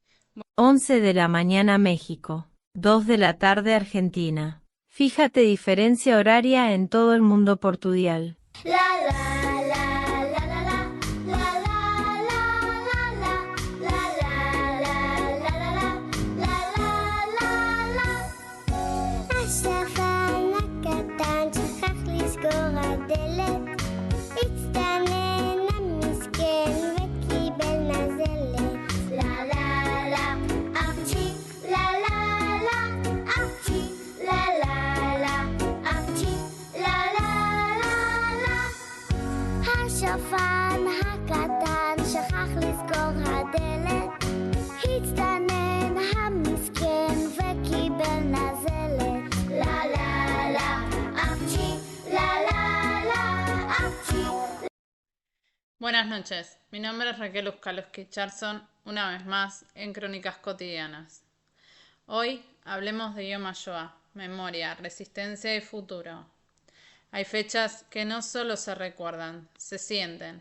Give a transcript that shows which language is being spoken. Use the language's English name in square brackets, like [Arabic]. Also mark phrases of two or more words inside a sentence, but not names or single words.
[Spanish] 11 de la mañana México, 2 de la tarde Argentina. Fíjate diferencia horaria en todo el mundo portudial. La la la la la la la la la la la la [Hebrew] השפן הקטן שכח לסגור הדלת, הצטנן המסכן וקיבל נזלת. לה לה לה אפצ'י, לה לה לה אפצ'י, לה לה לה אפצ'י, לה לה לה לה. השפן הקטן שכח לסגור הדלת, הצטנן המסכן וקיבל נזלת. לה לה לה אפצ'י, לה לה לה אפצ'י. [Spanish] Buenas noches, mi nombre es Raquel Uskaloski Charson, una vez más en Crónicas Cotidianas. Hoy hablemos de Yom HaShoah, memoria, resistencia y futuro. Hay fechas que no solo se recuerdan, se sienten.